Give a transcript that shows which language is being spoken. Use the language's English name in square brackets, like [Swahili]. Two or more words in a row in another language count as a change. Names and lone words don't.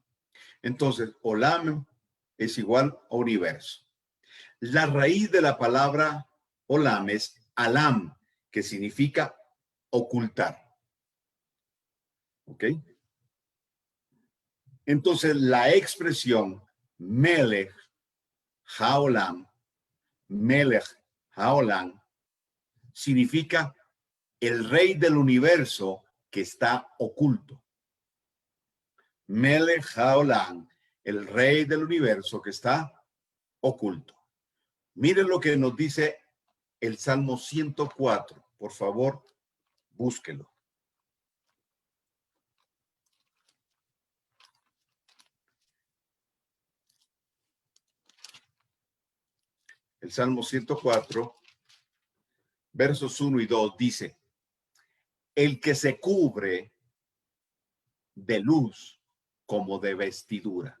[Spanish] Entonces, olam es igual a universo. La raíz de la palabra olam es alam, que significa ocultar. ¿Ok? Entonces, la expresión [Hebrew] מלך העולם, מלך העולם, [Spanish] significa el rey del universo que está oculto. [Hebrew] מלך העולם, [Spanish] el rey del universo que está oculto. Miren lo que nos dice el Salmo 104. Por favor, búsquelo. El Salmo 104, versos 1 y 2 dice, el que se cubre de luz como de vestidura.